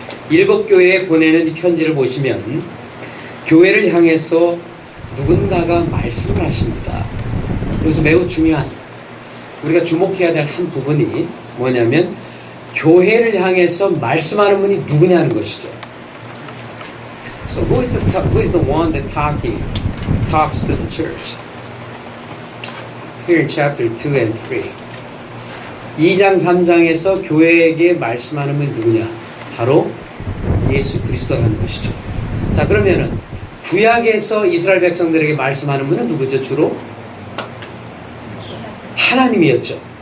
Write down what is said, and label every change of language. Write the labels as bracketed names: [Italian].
[Korean] 7교회에 보내는 이 편지를 보시면 교회를 향해서 누군가가 말씀을 하십니다. 여기서 매우 중요한 우리가 주목해야 될 한 부분이 뭐냐면 교회를 향해서 말씀하는 분이 누구냐는 것이죠. [English] So who is the one that talks to the church? Here in chapter 2 and 3. [Korean] 2장 3장에서 교회에게 말씀하는 분이 누구냐? 바로 예수 그리스도라는 것이죠. 자, 그러면은 구약에서 이스라엘 백성들에게 말씀하는 분은 누구죠? 주로 하나님이었죠.